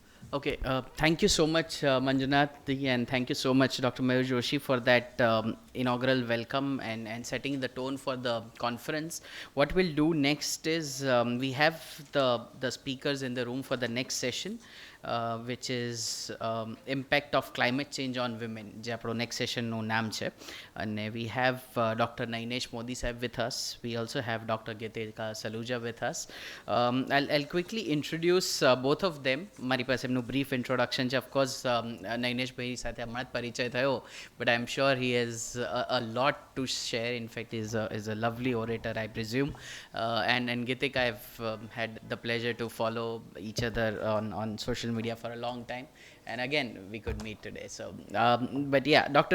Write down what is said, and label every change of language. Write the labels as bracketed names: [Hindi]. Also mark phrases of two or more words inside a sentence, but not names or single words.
[English] Okay, thank you so much, Manjunath, and thank you so much, Dr. Mayur Joshi, for that inaugural welcome and setting the tone for the conference. What we'll do next is we have the speakers in the room for the next session, which is impact of climate change on women. [Gujarati] જે આપણો [English] next session [Gujarati] નું નામ છે. અને [English] we have Dr. Nainesh Modi sahab with us. We also have Dr. Gitika Saluja with us. I'll quickly introduce both of them. [Gujarati] મારી પાસે એમનું [English] brief introduction [Gujarati] છે. [English] Of course, [Gujarati] Nainesh ભાઈ સાથે હમણાં જ પરિચય થયો, [English] but I'm sure he has a lot to share. In fact, is a lovely orator, I presume. And Gitika, I've had the pleasure to follow each other on social media for a long time, and again we could meet today. So but yeah, Dr.